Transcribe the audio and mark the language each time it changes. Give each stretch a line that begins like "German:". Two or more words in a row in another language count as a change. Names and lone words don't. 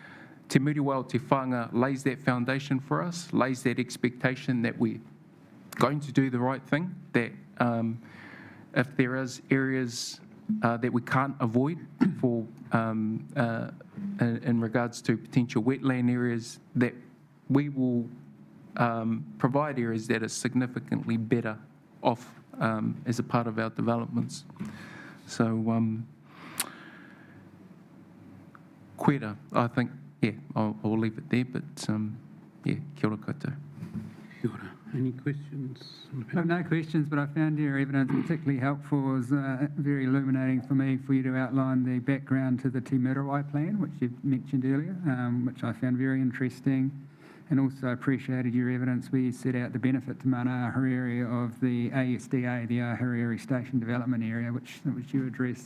English: But Te Muriwa o Te Whanga lays that foundation for us, lays that expectation that we're going to do the right thing, that if there is areas that we can't avoid for in regards to potential wetland areas, that we will provide areas that are significantly better off as a part of our developments. So, Quera, I think, yeah, I'll leave it there, but yeah,
Māori: kia ora koutou. Kia ora.
English: Any questions? No questions, but I found your evidence particularly helpful. It was very illuminating for me for you to outline the background to the Te Muriwai plan, which you mentioned earlier, which I found very interesting, and also appreciated your evidence where you set out the benefit to Mana Ahuriri of the ASDA, the Ahuriri Station Development Area, which you addressed.